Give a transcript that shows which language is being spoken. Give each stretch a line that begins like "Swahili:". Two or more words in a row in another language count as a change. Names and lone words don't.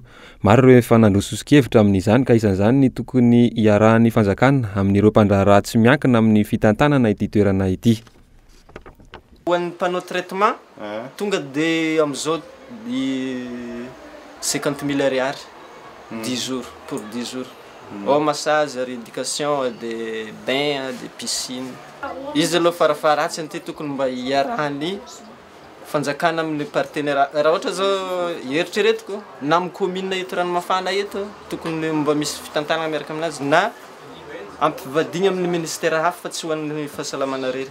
Malagasy: Maro ireo efa nandrososon-kevitra amin'izany ka isan'izany ny tokony iarahan'ny fanjakana amin'ireo mpandraharaha tsy miankina amin'ny fitantanana ity toerana ity. Ho an'ny
French: panneau traitement
Malagasy: tonga dia amin'izao 50 000 ariary
French: 10 jours pour 10 jours. Au massage, rééducation, des bains, des piscines.
Malagasy: Izy aloha farafaratsy ny tokony mba iarahany fanjakana amin'ny partenaire. Raha ohatra zao eritreretiko na amin'ny commune eto Ranomafana eto tokony mba misy fitantanana miaraka aminazy na ampivadiny amin'ny ministère hafa fa tsy ho an'ny fahasalamana rery.